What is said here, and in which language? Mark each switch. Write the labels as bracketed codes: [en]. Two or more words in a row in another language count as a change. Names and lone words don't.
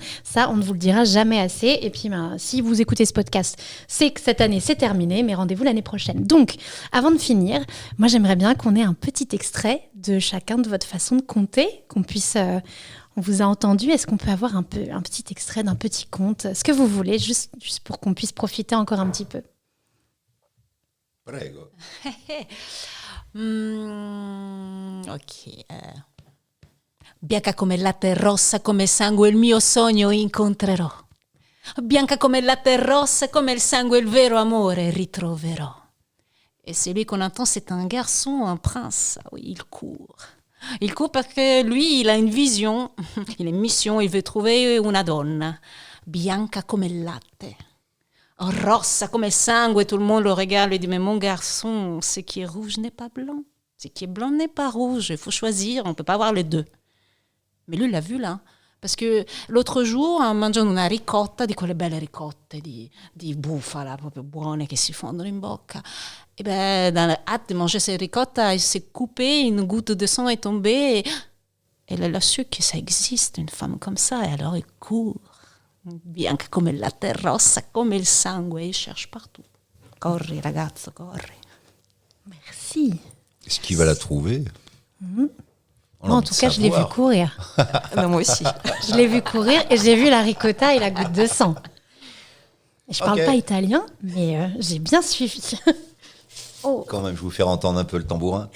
[fr] Ça, on ne vous le dira jamais assez. Et puis, si vous écoutez ce podcast, c'est que cette année, c'est terminé, mais rendez-vous l'année prochaine. Donc, avant de finir, moi, j'aimerais bien qu'on ait un petit extrait de chacun de votre façon de conter, qu'on puisse... On vous a entendu, est-ce qu'on peut avoir un petit extrait d'un petit conte, ce que vous voulez, juste pour qu'on puisse profiter encore un petit peu. Prego. Ok. [it] Bianca come il latte, rossa come il sangue, il mio sogno incontrerò. Bianca come il latte, rossa come il sangue, il vero amore ritroverò. [fr] Et celui qu'on entend, c'est un garçon, un prince. Ah oui, il court. Il court parce que lui, il a une vision, il a une mission, il veut trouver [it] una donna, bianca come il latte, rossa come il sangue, [fr] tout le monde le regarde et dit, mais mon garçon, ce qui est rouge n'est pas blanc, ce qui est blanc n'est pas rouge, il faut choisir, on ne peut pas avoir les deux. Mais lui, il l'a vu là, parce que l'autre jour, [it] mangiando una ricotta, di quelle belle ricotte di bufala, proprio buone, che si fondono in bocca, [fr] et ben, dans la hâte de manger cette ricotta, il s'est coupé, une goutte de sang est tombée. Et elle a su que ça existe, une femme comme ça. Et alors il court, [it] bianca come il latte, rossa come il sangue. [fr] Il cherche partout. [it] Corri, ragazzo, corri. [fr] Merci. Est-ce qu'il va la trouver En tout cas, je l'ai vu courir. Moi aussi. Je l'ai vu courir et j'ai vu la ricotta et la goutte de sang. Je parle pas italien, mais j'ai bien suivi. Quand même, je vais vous faire entendre un peu le tambourin.